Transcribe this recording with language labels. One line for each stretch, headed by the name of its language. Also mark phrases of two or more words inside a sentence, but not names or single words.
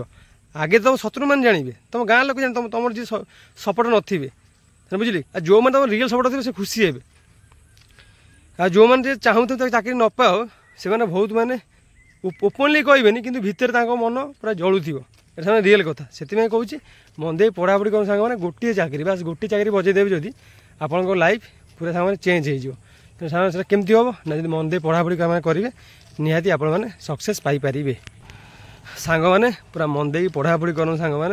Odia: ଆଗେ ତୁମ ଶତ୍ରୁମାନେ ଜାଣିବେ, ତୁମ ଗାଁ ଲୋକ ଜାଣିବେ, ତୁମର ଯିଏ ସପୋର୍ଟ ନଥିବେ, ବୁଝିଲେ? ଆଉ ଯେଉଁମାନେ ତୁମର ରିଏଲ୍ ସପୋର୍ଟ ଥିବେ ସେ ଖୁସି ହେବେ। ଆଉ ଯେଉଁମାନେ ଯେ ଚାହୁଁଥିବେ ତାକୁ ଚାକିରି ନ ପାଅ ସେମାନେ ବହୁତ ମାନେ ଓପନଲି କହିବେନି କିନ୍ତୁ ଭିତରେ ତାଙ୍କ ମନ ପୁରା ଜଳୁଥିବ।
Bangla: এটা রিয়েল কথা।
Odia: ସେଥିପାଇଁ କହୁଛି ମନ ଦେଇ ପଢ଼ାପଢ଼ି କରୁ ସାଙ୍ଗମାନେ। ଗୋଟିଏ ଚାକିରି ବାସ୍ ଗୋଟିଏ ଚାକିରି ବଜେଇ ଦେବେ ଯଦି ଆପଣଙ୍କ ଲାଇଫ୍ ପୁରା ସାଙ୍ଗମାନେ ଚେଞ୍ଜ ହେଇଯିବ। ତେଣୁ ସାଙ୍ଗମାନେ ସେଟା କେମିତି ହେବ ନା ଯଦି ମନ ଦେଇ ପଢ଼ାପଢ଼ି କାମ କରିବେ ନିହାତି ଆପଣମାନେ ସକ୍ସେସ୍ ପାଇପାରିବେ। ସାଙ୍ଗମାନେ ପୁରା ମନ ଦେଇକି ପଢ଼ାପଢ଼ି କରନ୍ତୁ ସାଙ୍ଗମାନେ।